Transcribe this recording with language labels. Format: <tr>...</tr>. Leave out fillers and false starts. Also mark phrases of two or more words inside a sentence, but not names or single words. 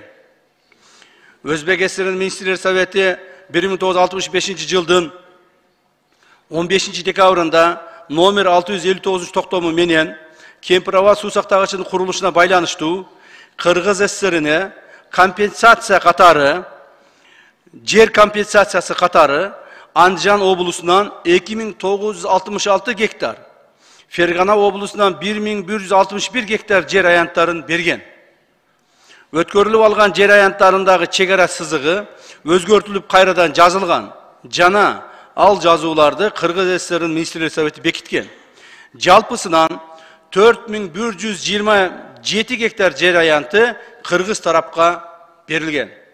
<ky>Өзбек ССРнин Министрлер Совети 1965 жылдын 15 декабрында номер 659 токтому менен Кемпиrawat суу сактагычынын курулушуна байланыштуу Кыргыз ССРине компенсация катары, жер компенсациясы катары Анжиян облусунан 2966 гектар, Фергана облусунан 1161 гектар жер аянттарын берген. Өткөрүлүп алган жер аянттарындагы чегара сызыгы өзгөртүлүп кайрадан жазылган жана ал жазууларды Кыргыз ССР Министрлер Совети бекиткен. Жалпысынан 4127 гектар жер аянты Кыргыз тарапка берилген.</ky>